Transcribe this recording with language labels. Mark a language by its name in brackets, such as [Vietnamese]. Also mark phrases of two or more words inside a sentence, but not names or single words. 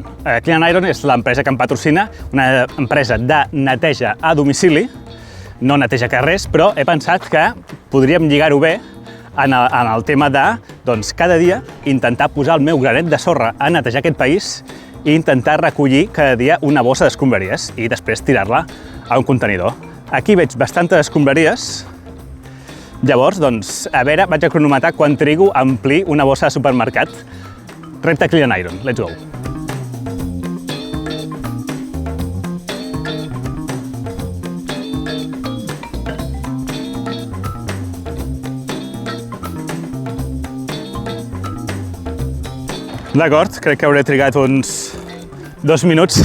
[Catalan] Clean and Iron és l'empresa que em patrocina, una empresa de neteja a domicili, no neteja carrers, però he pensat que podríem lligar-ho bé en el tema de, doncs, cada dia intentar posar el meu granet de sorra a netejar aquest país i intentar recollir cada dia una bossa d'escombraries i després tirar-la a un contenidor. Aquí veig bastantes escombraries. Llavors, doncs, a veure, vaig a cronometrar quan trigo a omplir una bossa de supermercat. Repte Clean and Iron, [English] let's go! [Catalan] D'acord, crec que hauré trigat uns 2 minuts.